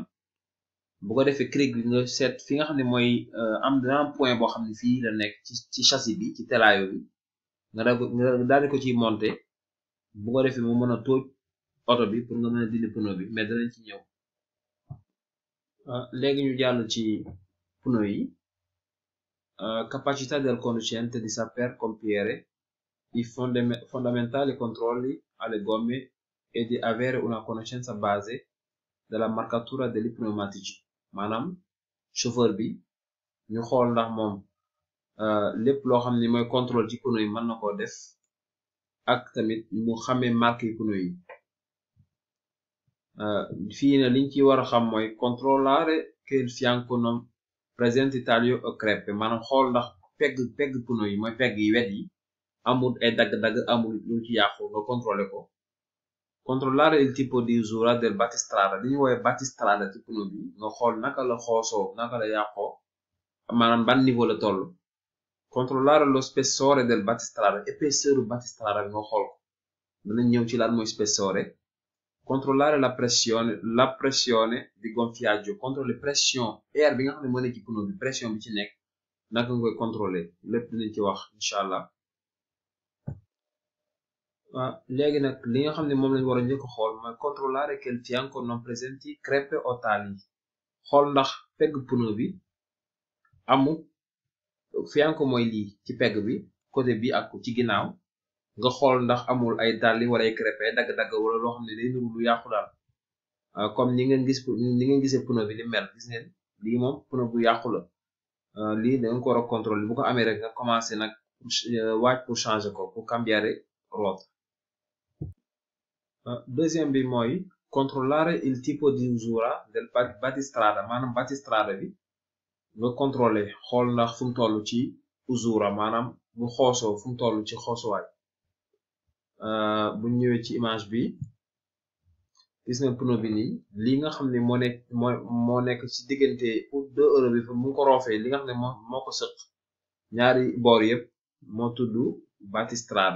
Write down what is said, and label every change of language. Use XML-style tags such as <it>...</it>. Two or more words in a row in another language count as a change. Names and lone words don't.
<wo>bu ko defee cric bi nga seet fi nga xam ne mooy am point boo xam ne fii la nekk ci châssis bi, ci telaayo bi, nga daal di ko ciy monter. bu ko defee mu mën a tóoj oto bi pour nga mën a dindi pneu bi, mais danañ ci ñëw. léegi ñu jàll ci pneu yi.</wo> <it>capacità del conducente di saper compiere i fondamentali controlli alle gomme e di avere una conoscenza base della marcatura degli pneumatici,</it> <wo>maanaam chauffeur bi ñu xool ndax moom lépp loo xam ni mooy contrôle ci pneu yi mën na koo def, ak tamit mu xamee marque yi pneu yi. fii na liñ ci war a xam mooy</wo> <it>controllare che il fianco non presenti taglio o crepe,</it> <wo>maanaam xool ndax pegg pneu yi mooy pegg yi wet yi amul ay dagg-dagg, amul lu ci yàqu, nga contrôler ko.</wo> <it>controllare il tipo di usura del battistrada,</it> <wo>li ñu woowee battistrada ci pneu bi, nga xool naka la xoosoo, naka la yàqoo, maanaam ban niveau la toll.</wo> <it>controllare lo spessore del battistrada,</it> <wo>épaisseur battistrada bi nga xool ko, danañ ñëw ci lan mooy spessore.</wo> <it>controllare la pressione di gonfiaggio,</it> <fr>contrôler pression air</fr> <wo>bi nga xam ne moo nekk ci pneu bi, pression bi ci nekk naka nga koy contrôler, lépp dinañ ci wax</wo> <ar>إن شاء الله.</ar> <wo>léegi nag li nga xam ne moom lañ war a njëkk xool mooy</wo> <it>controllare che il fianco non presenti crepe o tagli,</it> <wo>xool ndax pegg pneu bi amul, fianco mooy lii ci pegg bi côté bi ak ci ginnaaw, nga xool ndax amul ay dalli wala ay crepe, ay dagg-dagg wala loo xam ne day nuru lu yàqu daal. comme ni ngeen gisee pneu bi ni mel, gis ngeen lii moom pneu bu yàqu la. lii da nga ko war a contrôler bu ko amee rek nga commencé nag waaj</wo> <fr>pour changer</fr> <wo>ko</wo> <it>pour cambiare ruota.</it> <wo>Deuxième bi mooy</wo> <it>controllare il tipo di usura del battistrada</it> <wo>maanaam battistrada bi nga contrôler xool ndax fu mu toll ci usura maanaam bu xoosoo fu mu toll ci xoosuwaay. bu ñëwee ci image bi gis nga pneu bi nii lii nga xam ne moo nekk ci diggante pour 2 euro bi fa mu ko roofee li nga xam ne moo ko sëq ñaari boor yëpp moo tudd battistrada.</wo>